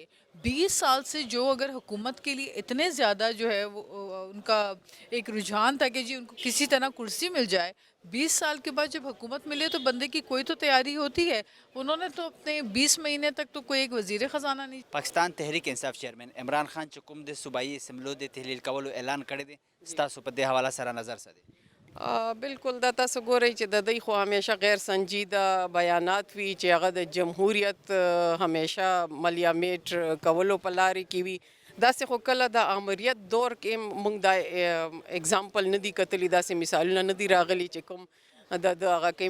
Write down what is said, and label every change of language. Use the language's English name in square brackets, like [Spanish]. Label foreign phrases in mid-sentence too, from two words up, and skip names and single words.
[Urdu] 20 سال سے جو اگر حکومت کے لیے اتنے زیادہ جو ہے ان کا ایک رجحان تھا کہ جی ان کو کسی طرح کرسی مل جائے, 20 سال کے بعد جب حکومت ملے تو بندے کی کوئی تو تیاری ہوتی ہے. انہوں نے تو اپنے 20 مہینے تک تو کوئی ایک وزیر خزانہ نہیں. [Pashto] پاکستان تحریک انصاف چیئرمین عمران خان چکم دے صوبائی اسمبلو دے تحلیل کولو اعلان کړی دی, ستاسو په دې حواله سره نظر څه دی؟ بالکل دا تاسو ګورئ چې د دوی خو همیشه غیر سنجیده بیانات وي چې هغه د جمهوریت همیشه ملیامیټ کولو په لارې کې وي. داسې خو کله د آمریت دور کې موږ دا اگزامپل نه دي کتلي, داسې مثالونه نه دي راغلي چې کوم د هغه کوي.